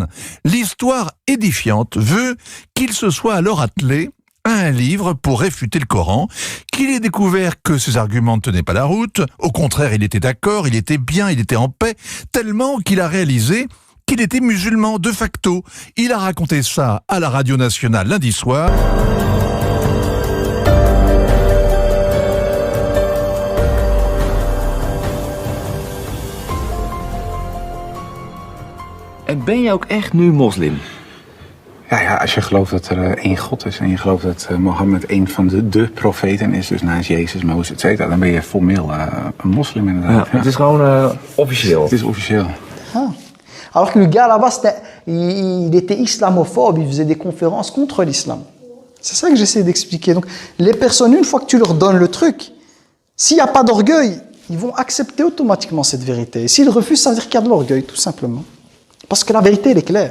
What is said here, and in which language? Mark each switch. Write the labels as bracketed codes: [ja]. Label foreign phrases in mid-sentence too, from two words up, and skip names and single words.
[fr] L'histoire édifiante veut qu'il se soit alors attelé à un livre pour réfuter le Coran, qu'il ait découvert que ses arguments ne tenaient pas la route, au contraire il était d'accord, il était bien, il était en paix, tellement qu'il a réalisé qu'il était musulman [la] de facto. [fr] Il a raconté ça à la radio nationale lundi soir. [nl] En ben je ook echt nu moslim? Ja, als je gelooft dat er één God is en je gelooft dat Mohammed een van de profeten is, dus naast Jezus, Mozes, [la] et cetera, [nl] dan ben je formeel een moslim inderdaad. Ja, het is gewoon officieel. Het is officieel. Ah. [fr] Alors que le gars là-bas, il était islamophobe, il faisait des conférences contre l'islam. C'est ça que j'essaie d'expliquer. Donc, les personnes, une fois que tu leur donnes le truc, s'il n'y a pas d'orgueil, ils vont accepter automatiquement cette vérité. Et s'ils refusent, ça veut dire qu'il y a de l'orgueil, tout simplement. Parce que la vérité, elle est claire.